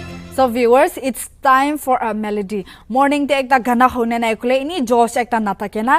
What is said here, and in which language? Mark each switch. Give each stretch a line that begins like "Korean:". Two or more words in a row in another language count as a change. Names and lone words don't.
English: So viewers, it's time for a melody.
Naga Pidgin: Morning te ekta gana hone na ekule ini Josh ekta nathake na.